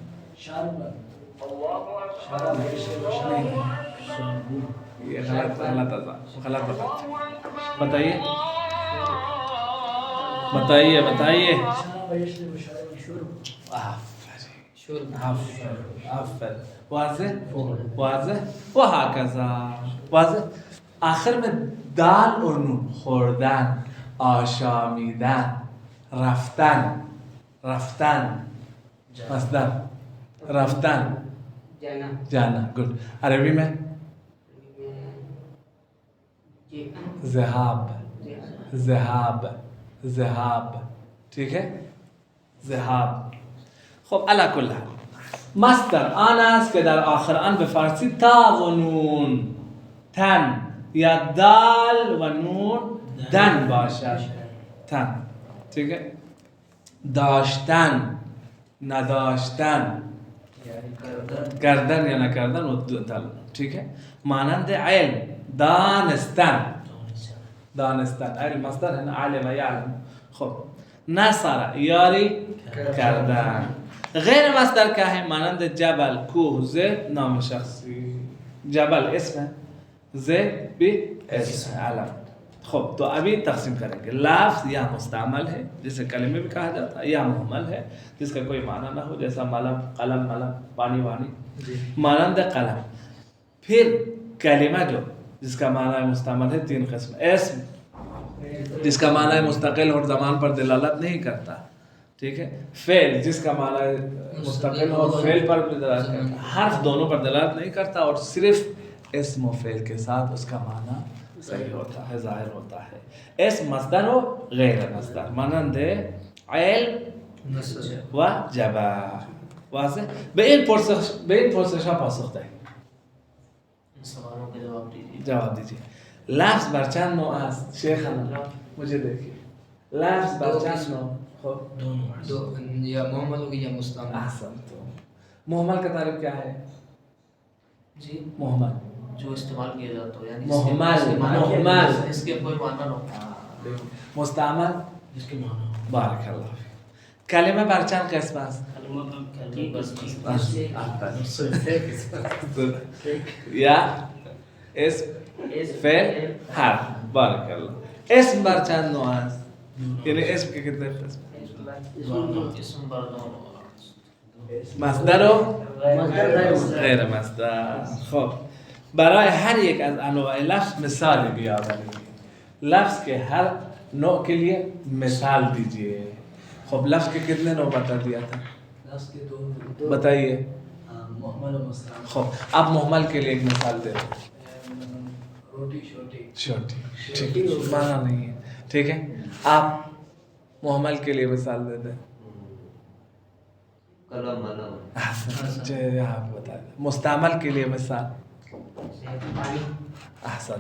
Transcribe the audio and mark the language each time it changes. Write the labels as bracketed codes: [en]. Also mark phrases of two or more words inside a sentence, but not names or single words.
[ur] یہ غلط بتائیے بتائیے بتائیے. واضح واضح. وہکذا واضح. آخر میں دال اور نون. [fa] خوردن، آشامیدن، رفتن، رفتن مصدر رفتن جانا. [ur] گڈ. عربی میں ذهاب، ذهاب، ذهاب. ٹھیک ہے؟ ذهاب. [fa] خب [ar] علی کل حال [fa] مصدر آن است که در آخر آن به فارسی تا و نون تن یا دال و نون دن باشد. تن. [ur] ٹھیک ہے؟ [fa] داشتن، نداشتن، کردن یا نکردن و دل. [ur] ٹھیک ہے؟ [fa] مانند علم دانستن، دانستن. [ur] علم مصدر ہے نا، [ar] علم یعلم. [fa] خب نصر یاری کردن. [ur] غیر مصدر کیا ہے؟ [fa] مانند جبل، کوه، زید نام شخصی. [ur] جبل اسم ہے، زید بھی اسم ہے، علم. خب تو ابھی تقسیم کریں گے. لفظ یا مستعمل ہے جسے کلمے بھی کہا جاتا ہے، یا محمل ہے جس کا کوئی معنی نہ ہو، جیسا ملم، قلم، ملم، پانی وانی. [fa] مانند قلم. [ur] پھر کلمہ جو جس کا معنی مستعمل ہے تین قسم. اسم جس کا معنی مستقل اور زمان پر دلالت نہیں کرتا. ٹھیک ہے؟ فعل جس کا معنی مستقل اور فعل پر بھی دلالت کرتا. حرف دونوں پر دلالت نہیں کرتا اور صرف اسم و فعل کے ساتھ اس کا معنی صحیح ہوتا ہے، ظاہر ہوتا ہے. [fa] اسم مصدر و غیر مصدر مانند علم و جبل. واضح؟ به این پرسش ها پاسخ دهید. [ur] جواب دیجیے. [fa] لفظ بر چند نوع است؟ [ur] شیخ مجھے دیکھیے. [fa] لفظ بر چند نوع؟ خب [ur] دو، یا محمل ہوگی یا مستعمل. احسن. تو محمل کا تعریف کیا ہے؟ جی محمل جو استعمال کیا جاتا ہو، یعنی محمل اس کے کوئی معنی نہ ہو. مستعمل جس کے معنی ہو. [ar] بارک اللہ فیک. [fa] کلمه بر چند قسم است؟ یا اسم، فعل، حرف. [ar] بارک اللہ. [fa] اسم بر چند نوع است؟ [ur] یعنی اسم کے کتنے قسم؟ [fa] اسم بردان مصدر و غیر مصدر. خب برای هر یک از انواع لفظ مثال بیاورید. [ur] لفظ کے ہر نوع کے لیے مثال دیجیے. خب لفظ کے کتنے نوع بتا دیا تھا؟ لفظ کے دو بتائیے. محمل و مستعمل. خب اب محمل کے لیے ایک مثال دے دو. روٹی چھوٹی. چھوٹی. ٹھیک ہے، مانا نہیں ہے. ٹھیک ہے، آپ محمل کے لیے مثال دے دیں. احسن. آپ بتا دیں. مستعمل کے لیے مثال. احسن.